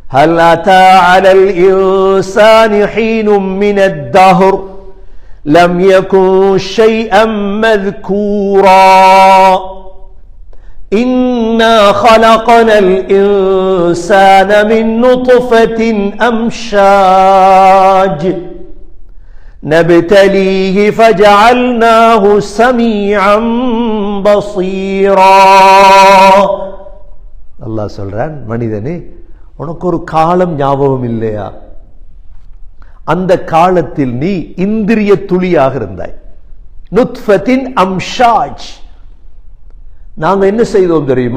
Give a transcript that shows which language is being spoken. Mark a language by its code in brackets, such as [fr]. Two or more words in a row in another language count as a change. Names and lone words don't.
[ar] هل أتى على الإنسان حين من الدهر لم يكن شيئا مذكورا إنا خلقنا الإنسان من نطفة أمشاج نبتليه فجعلناه سميعا بصيرا. [ta] அல்லாஹ் சொல்றான், மனிதனே உனக்கு ஒரு காலம் ஞாபகம் இல்லையா? அந்த காலத்தில் நீ இந்திரிய துளியாக இருந்தாய். [ar] نطفة أمشاج. [ta] நாங்க என்ன செய்தோம் தெரியுமா?